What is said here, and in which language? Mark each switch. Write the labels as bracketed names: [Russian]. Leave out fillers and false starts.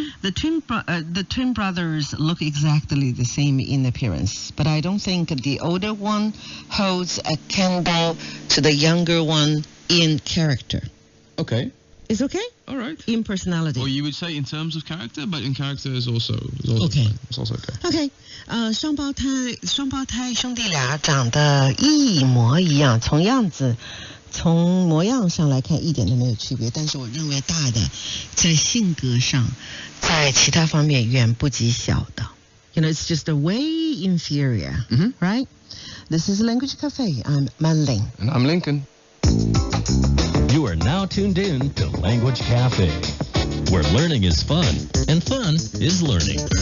[English] The twin brothers look exactly the same in appearance, but I don't think the older one holds a candle to the younger one in character. Okay. It's okay? All right. In personality. Or you would say in terms of character, but in character is also okay. fine. It's also okay. Okay. [Chinese] 双胞胎兄弟俩长得一模一样，从样子从模样上来看一点都没有区别，但是我认为大的在性格上在其他方面远不及小的。 [English] It's just a way inferior, right? This is Language Cafe. I'm Manling. And I'm Lincoln. You are now tuned in to Language Cafe, where learning is fun and fun is learning.